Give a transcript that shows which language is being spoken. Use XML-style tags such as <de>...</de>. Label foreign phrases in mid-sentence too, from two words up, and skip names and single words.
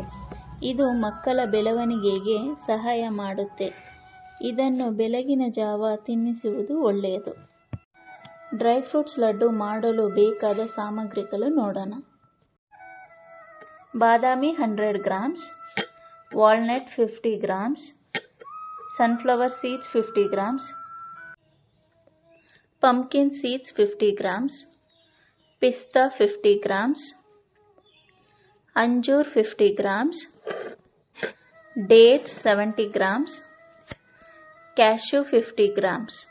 <kn>ಇದು ಮಕ್ಕಳ ಬೆಳವಣಿಗೆಗೆ ಸಹಾಯ ಮಾಡುತ್ತೆ. ಇದನ್ನು ಬೆಳಗಿನ ಜಾವ ತಿನ್ನಿಸುವುದು ಒಳ್ಳೆಯದು.</kn> <en>dry fruits</en> <kn>ಲಡ್ಡು ಮಾಡಲು ಬೇಕಾದ ಸಾಮಗ್ರಿಗಳು ನೋಡೋಣ. ಬಾದಾಮಿ 100 ಗ್ರಾಮ್ಸ್, ವಾಲ್ನಟ್ 50 ಗ್ರಾಮ್ಸ್,</kn> <en>sunflower seeds 50 grams, pumpkin seeds 50 grams, pista 50 grams, anjoor 50 grams, dates 70 grams, cashew 50 grams.</en>